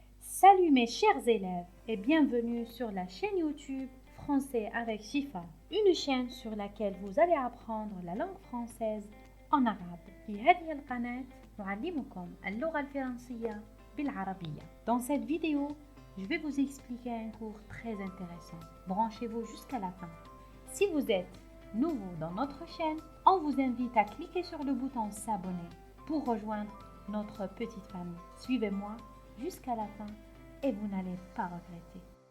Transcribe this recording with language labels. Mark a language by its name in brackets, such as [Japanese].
[French] Salut mes chers élèves et bienvenue sur la chaîne YouTube Français avec Shifa, une chaîne sur laquelle vous allez apprendre la langue française en arabe. [Arabic] في هذه القناة نعلمكم اللغة الفرنسية بالعربية. [French] Dans cette vidéo, je vais vous expliquer un cours très intéressant. Branchez-vous jusqu'à la fin. Si vous êtes nouveau dans notre chaîne, on vous invite à cliquer sur le bouton s'abonner pour rejoindre notre petite famille. Suivez-moi jusqu'à la fin et vous n'allez pas regretter.